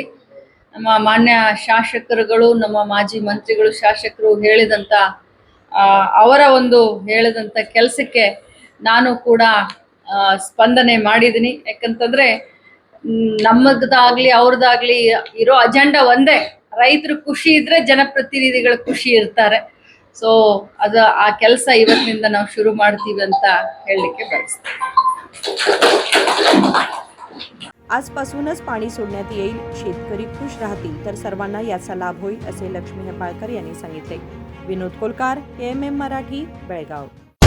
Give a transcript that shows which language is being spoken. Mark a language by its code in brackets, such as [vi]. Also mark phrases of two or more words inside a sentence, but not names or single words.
[kn] ನಮ್ಮ ಮಾನ್ಯ ಶಾಸಕರುಗಳು, ನಮ್ಮ ಮಾಜಿ ಮಂತ್ರಿಗಳು, ಶಾಸಕರು ಹೇಳಿದಂತ ಅವರ ಒಂದು ಹೇಳಿದಂತ ಕೆಲಸಕ್ಕೆ ನಾನು ಕೂಡ ಸ್ಪಂದನೆ ಮಾಡಿದ್ದೀನಿ। ಯಾಕಂತಂದ್ರೆ ನಮ್ಮದಾಗ್ಲಿ ಅವ್ರದ್ದಾಗ್ಲಿ ಇರೋ ಅಜೆಂಡಾ ಒಂದೇ, ರೈತರು ಖುಷಿ ಇದ್ರೆ ಜನಪ್ರತಿನಿಧಿಗಳು ಖುಷಿ ಇರ್ತಾರೆ। ಸೊ ಅದು ಆ ಕೆಲಸ ಇವತ್ತಿನಿಂದ ನಾವು ಶುರು ಮಾಡ್ತೀವಿ ಅಂತ ಹೇಳಲಿಕ್ಕೆ ಬಯಸ್ತೀನಿ। [mr] आजपासूनच पाणी सोडण्यात येईल, शेतकरी खुश राहतील तर सर्वांना याचा लाभ होईल असे लक्ष्मी हेपाळकर यांनी सांगितले। विनोद कोलकार, AMM मराठी, बेळगाव।